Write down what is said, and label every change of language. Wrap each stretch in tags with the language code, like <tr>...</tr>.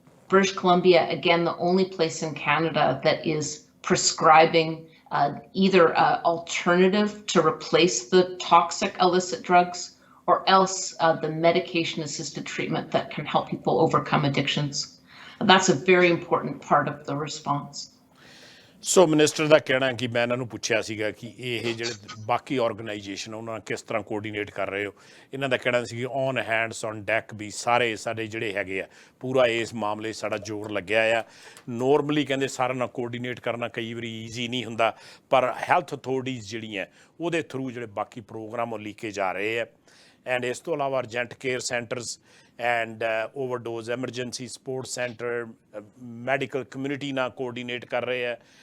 <en>British Columbia, again, the only place in Canada that is prescribing either an alternative to replace the toxic illicit drugs, or else the medication-assisted treatment that can help people overcome addictions. That's a very important part of the response.</en> <pa>So minister ਦਾ ਕਹਿਣਾ ਕਿ ਮੈਂ ਇਹਨਾਂ ਨੂੰ ਪੁੱਛਿਆ ਸੀਗਾ ਕਿ ਇਹ ਜਿਹੜੇ ਬਾਕੀ ਆਰਗੇਨਾਈਜੇਸ਼ਨ ਉਹਨਾਂ ਕਿਸ ਤਰ੍ਹਾਂ ਕੋਆਰਡੀਨੇਟ ਕਰ ਰਹੇ ਹੋ। ਇਹਨਾਂ ਦਾ ਕਹਿਣਾ ਸੀ ਕਿ</pa> <en>on hands on deck</en> <pa>ਵੀ ਸਾਰੇ ਸਾਡੇ ਜਿਹੜੇ ਹੈਗੇ ਆ ਪੂਰਾ ਇਸ ਮਾਮਲੇ ਸਾਡਾ ਜ਼ੋਰ ਲੱਗਿਆ ਆ। ਨੋਰਮਲੀ ਕਹਿੰਦੇ ਸਾਰਿਆਂ ਨਾਲ ਕੋਆਰਡੀਨੇਟ ਕਰਨਾ ਕਈ ਵਾਰੀ ਈਜ਼ੀ ਨਹੀਂ ਹੁੰਦਾ, ਪਰ ਹੈਲਥ ਅਥਾਰਟੀਜ਼ ਜਿਹੜੀਆਂ ਉਹਦੇ ਥਰੂ ਜਿਹੜੇ ਬਾਕੀ ਪ੍ਰੋਗਰਾਮ ਉਹ ਲਿਖੇ ਜਾ ਰਹੇ ਆ। ਐਂਡ ਇਸ ਤੋਂ ਇਲਾਵਾ urgent care centres</pa> <en>and overdose emergency support center, medical community now coordinate</en> <pa>kar rahe hai.</pa>